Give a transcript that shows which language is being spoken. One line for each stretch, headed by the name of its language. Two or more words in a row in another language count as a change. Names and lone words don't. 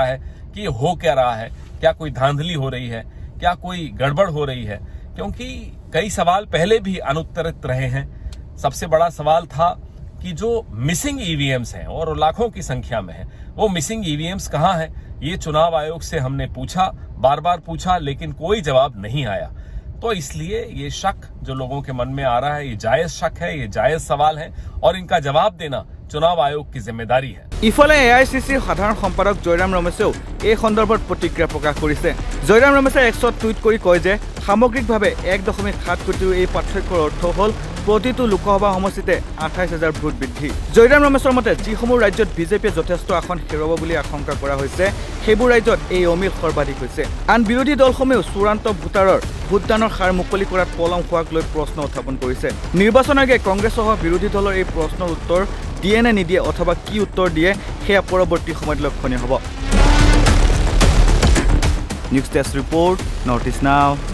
Hindi: है कि ये हो क्या रहा है क्या कोई धांधली हो रही है क्या कोई गड़बड़ हो रही है क्योंकि कई सवाल पहले भी अनुत्तरित रहे हैं सबसे बड़ा सवाल था कि जो
English: missing EVMs
Hindi: हैं और लाखों की संख्या में है वो
English: missing EVMs
Hindi: कहाँ हैं ये चुनाव आयोग से हमने पूछा बार बार पूछा लेकिन कोई जवाब नहीं आया तो इसलिए ये शक जो लोगों के मन में आ रहा है ये जायज शक है ये जायज सवाल है और इनका जवाब देना चुनाव आयोग की जिम्मेदारी है
Assamese: ইফালে এআইচিচিৰ সাধাৰণ সম্পাদক জয়ৰাম ৰমেশেও এই সন্দৰ্ভত প্ৰতিক্ৰিয়া প্ৰকাশ কৰিছে জয়ৰাম ৰমেশে এক্সত টুইট কৰি কয় যে সামগ্ৰিকভাৱে 1.7 কোটিৰ এই পাৰ্থক্যৰ অৰ্থ হ'ল প্ৰতিটো লোকসভা সমষ্টিতে 28,000 ভোট বৃদ্ধি জয়ৰাম ৰমেশৰ মতে যিসমূহ ৰাজ্যত বিজেপিয়ে যথেষ্ট আসন হেৰুৱাব বুলি আশংকা কৰা হৈছে সেইবোৰ ৰাজ্যত এই অমিল সৰ্বাধিক হৈছে আন বিৰোধী দলসমূহেও চূড়ান্ত ভোটাৰৰ ভোটদানৰ হাৰ মুকলি কৰাত পলম হোৱাক লৈ প্ৰশ্ন উত্থাপন কৰিছে নিৰ্বাচন আয়োগে কংগ্ৰেছসহ বিৰোধী দলৰ এই প্ৰশ্নৰ উত্তৰ দিয়ে নে নিদিয়ে অথবা কি উত্তৰ দিয়ে সেয়া পৰৱৰ্তী সময়ত লক্ষণীয় হ'ব
English: news desk report
Assamese: নৰ্থ ইষ্ট নাও